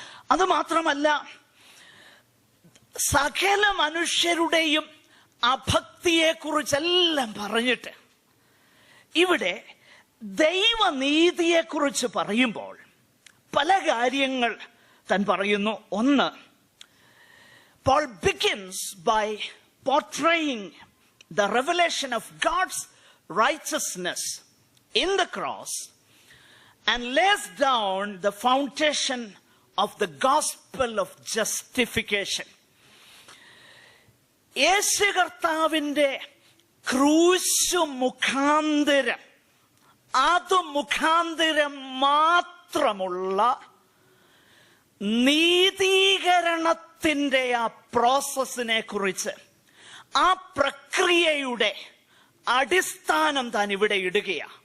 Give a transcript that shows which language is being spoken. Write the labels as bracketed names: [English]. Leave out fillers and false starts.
[Malayalam] അതുമാത്രമല്ല, സകല മനുഷ്യരുടെയും അഭക്തിയെക്കുറിച്ചെല്ലാം പറഞ്ഞിട്ട് ഇവിടെ ദൈവനീതിയെക്കുറിച്ച് പറയുമ്പോൾ പല കാര്യങ്ങൾ താൻ പറയുന്നു. ഒന്ന്, [English] Paul begins by portraying the revelation of God's righteousness in the cross and lays down the foundation of the gospel of justification. [Malayalam] യേശു കർത്താവിന്റെ ക്രൂശ് മുഖാന്തരം, അത് മുഖാന്തരം മാത്രമുള്ള നീതീകരണത്തിന്റെ ആ പ്രോസസ്സിനെ കുറിച്ച്, ആ പ്രക്രിയയുടെ അടിസ്ഥാനം താൻ ഇവിടെ ഇടുകയാണ്.